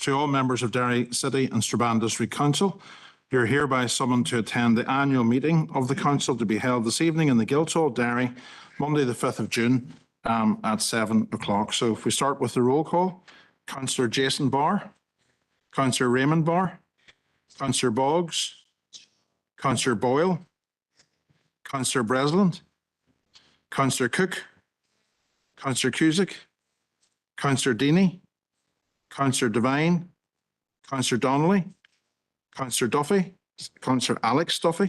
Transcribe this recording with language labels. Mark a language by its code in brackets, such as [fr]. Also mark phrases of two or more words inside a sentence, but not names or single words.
[en] To all members of Derry City and Strabane District Council, you're hereby summoned to attend the annual meeting of the Council to be held this evening in the Guildhall, Derry, Monday the 5th of June at 7 o'clock. So if we start with the roll call, Councillor Jason Barr, Councillor Raymond Barr, Councillor Boggs, Councillor Boyle, Councillor Breslin, Councillor Cook, Councillor Cusick, Councillor Deany, Councillor Devine, Councillor Donnelly, Councillor Duffy, Councillor Alex Duffy,